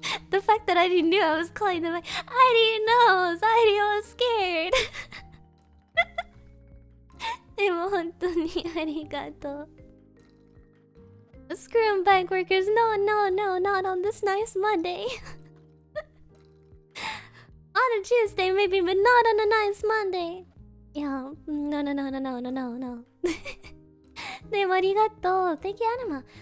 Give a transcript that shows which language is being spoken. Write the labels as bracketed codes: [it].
[en] The fact that I didn't know I was calling them, I didn't know. I was scared. [ja] でも本当にありがとう。 [en] Screw 'em, bank workers. No, not on this nice Monday. On a Tuesday maybe, but not on a nice Monday. Yeah, no. [ja] でもありがとう. [en] Thank you, Anima.